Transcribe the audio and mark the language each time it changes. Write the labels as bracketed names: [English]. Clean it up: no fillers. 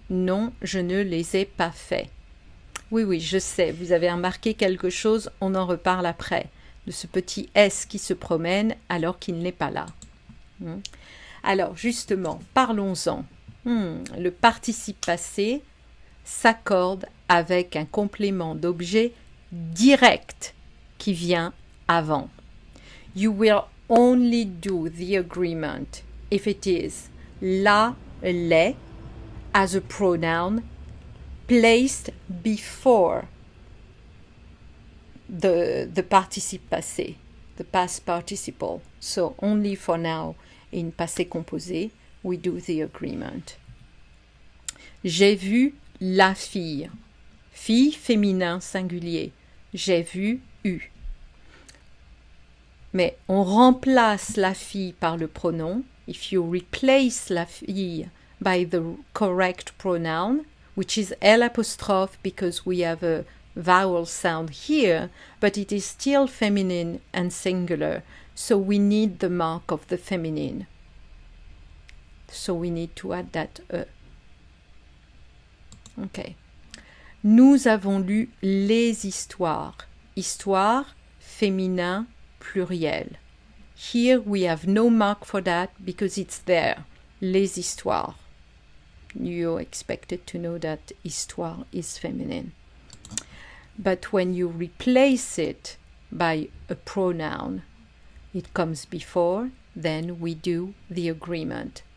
[French] Non, je ne les ai pas faits. Oui, je sais, vous avez remarqué quelque chose, on en reparle après, de ce petit S qui se promène alors qu'il n'est pas là. Alors, justement, parlons-en. Le participe passé s'accorde avec un complément d'objet direct qui vient avant. [English] You will only do the agreement if it is la, les, as a pronoun placed before the participe passé, the past participle. So only for now, in passé composé, we do the agreement. [French] J'ai vu la fille. Fille féminin singulier. J'ai vu eu. Mais on remplace la fille par le pronom. [English] If you replace la fille by the correct pronoun, which is L apostrophe because we have a vowel sound here, but it is still feminine and singular, so we need the mark of the feminine. So we need to add that E. [French] Ok. Nous avons lu les histoires. Histoire féminin pluriel. [English] Here we have no mark for that because it's there. [French] Les histoires. [English] You're expected to know that histoire is feminine. But when you replace it by a pronoun, it comes before, then we do the agreement.